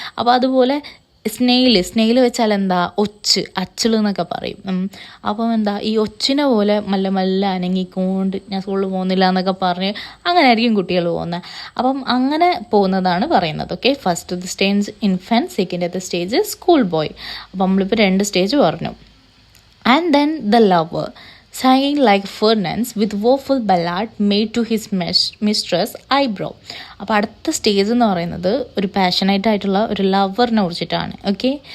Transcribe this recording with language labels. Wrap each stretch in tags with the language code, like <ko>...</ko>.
<ml>അപ്പോൾ അതുപോലെ സ്നെയിൽ വെച്ചാൽ അച്ചിൾ എന്നൊക്കെ പറയും. അപ്പം ഈ ഒച്ചിനെ പോലെ മെല്ലെ അനങ്ങിക്കൊണ്ട് ഞാൻ സ്കൂളിൽ പോകുന്നില്ല എന്നൊക്കെ പറഞ്ഞ് അങ്ങനെ ആയിരിക്കും കുട്ടികൾ പോകുന്നത്. അപ്പം അങ്ങനെ പോകുന്നതാണ് പറയുന്നത്. Okay,</ml> <en>First stage infant, second stage school boy.</en> <ml>അപ്പം നമ്മളിപ്പോൾ 2 സ്റ്റേജ് പറഞ്ഞു.</ml> <en>And then the lover sighing like furnace with woeful ballad made to his mistress eyebrow.</en> <ml>അപ്പോൾ അടുത്ത സ്റ്റേജ് എന്ന് പറയുന്നത് ഒരു പാഷനേറ്റ് ആയിട്ടുള്ള ഒരു ലവറിനെ കുറിച്ചിട്ടാണ്. ഓക്കെ,</ml>